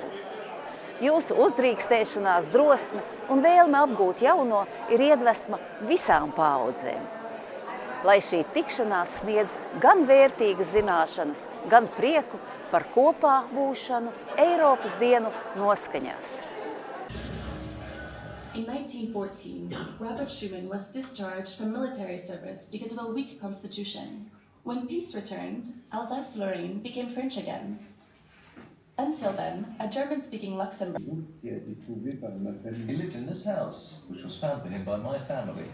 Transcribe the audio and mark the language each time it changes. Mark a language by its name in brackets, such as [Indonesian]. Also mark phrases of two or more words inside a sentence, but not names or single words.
[Latvian] Jūsu uzdrīkstēšanās, drosme un vēlme apgūt jauno ir iedvesma visām paaudzēm. Lai šī tikšanās sniedz gan vērtīgas zināšanas, gan prieku par kopā būšanu Eiropas dienu noskaņās. [English] In 1914, Robert Schuman was discharged from military service because of a weak constitution. When peace returned, Alsace-Lorraine became French again. Until then, a German-speaking Luxembourg. He lived in this house, which was found for him by my family.